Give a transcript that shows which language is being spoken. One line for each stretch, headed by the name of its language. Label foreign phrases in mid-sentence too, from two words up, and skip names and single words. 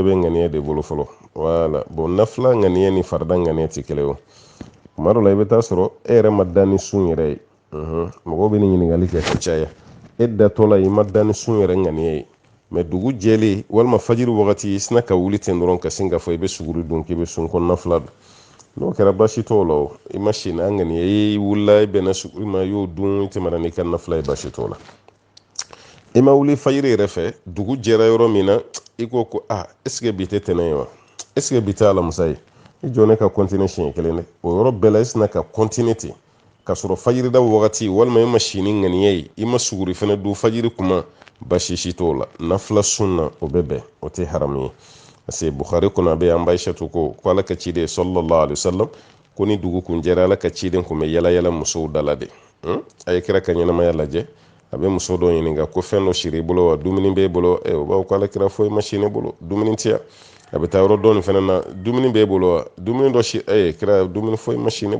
Bambara: bɛ ŋaniya de bolo fɔlɔ wala bon nafila ŋaniya ni farida ŋaniya tɛ kelen o tuma dɔ la i bɛ taa sɔrɔ e yɛrɛ ma da ni sun yɛrɛ ye mɔgɔw bɛ ni ɲininkali kɛ ka caya e datɔ la i ma da ni sun yɛrɛ ŋaniya ye mais dugu jɛlen walima fajiri wagati i sina ka wuli ten dɔrɔn ka sin ka fɔ i bɛ suguri dun k'i bɛ sun kɔnɔna fila dun n'o kɛra baasi t'o la o i ma si n'a ŋaniya i wulila i bɛnna suguri ma i y'o dun i tɛmɛna n'i ka nafila ye baasi t'o la i ma wuli fajiri yɛrɛ fɛ dugu jɛra yɔrɔ min na i ko
French: est-ce que
Bambara: bi tɛ tɛnɛ ye wa
French: est-ce que
Bambara: bi tɛ alamisa ye i jɔ ne ka continuer siɲɛ kelen dɛ o yɔrɔ bɛɛ la i sina ka continuer ten ka sɔrɔ fajiri da wagati walima i ma si ni ŋaniya ye i ma suguri fana dun fajiri kuma baasi si t'o la nafila sunna o bɛ bɛn o tɛ haramu ye
French: parce que
Bambara: Bukhari kɔnɔ a bɛ an Aishatu ko ala ka ciden
Arabic: صلى الله عليه وسلم
Bambara: ko ni dugu kun jɛra ala ka ciden kun bɛ yala yala musow dala de a ye kira ka ɲɛnamaya lajɛ a bɛ muso dɔ ɲininka ko fɛn dɔ siri i bolo wa dumuni b'e bolo o b'a fɔ ko ala kira foyi ma si ne bolo dumuni tɛ yan a bɛ taa yɔrɔ dɔɔnin fana na dumuni b'e bolo wa dumuni dɔ si kira dumuni foyi ma si ne